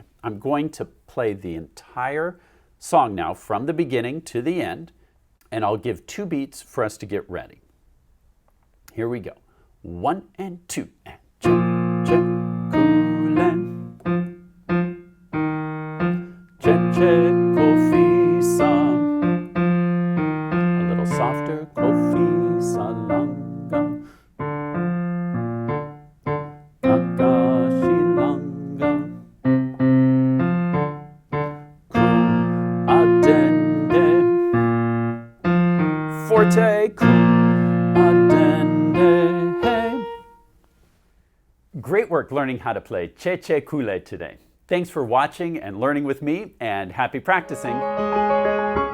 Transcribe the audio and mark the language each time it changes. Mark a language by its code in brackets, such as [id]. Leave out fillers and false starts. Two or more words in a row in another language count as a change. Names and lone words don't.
[en] I'm going to play the entire song now from the beginning to the end, and I'll give 2 beats for us to get ready. Here we go. 1 and 2 and Kye Kye Kule, Kye Kye Kule song. A little softer, Kofi salanga, Takashi langa, cum adende, forte, cum adende, hey. Great work learning how to play Kye Kye Kule today. Thanks for watching and learning with me, and happy practicing.